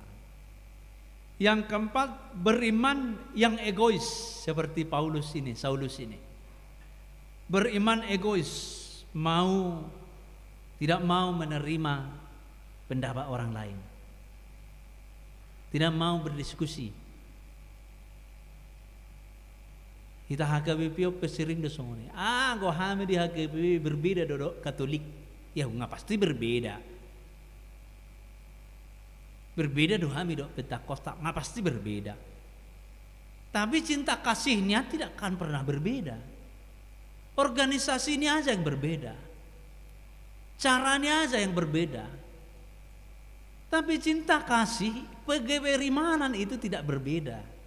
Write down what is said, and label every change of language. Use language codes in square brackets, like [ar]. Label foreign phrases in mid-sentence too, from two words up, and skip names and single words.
[id] Yang keempat, beriman yang egois seperti Saulus ini. Beriman egois, tidak mau menerima pendapat orang lain. Tidak mau berdiskusi. [bbc] Kita HKBP pesering do songone. Go hame di HKBP berbeda do Katolik. [id] Ya nggak pasti berbeda. Berbeda [bbc] do hame do Pentakosta, [id] nggak pasti berbeda. Tapi cinta kasihnya tidak akan pernah berbeda. Organisasinya aja yang berbeda. Caranya aja yang berbeda. Tapi cinta kasih, pegawai itu tidak berbeda.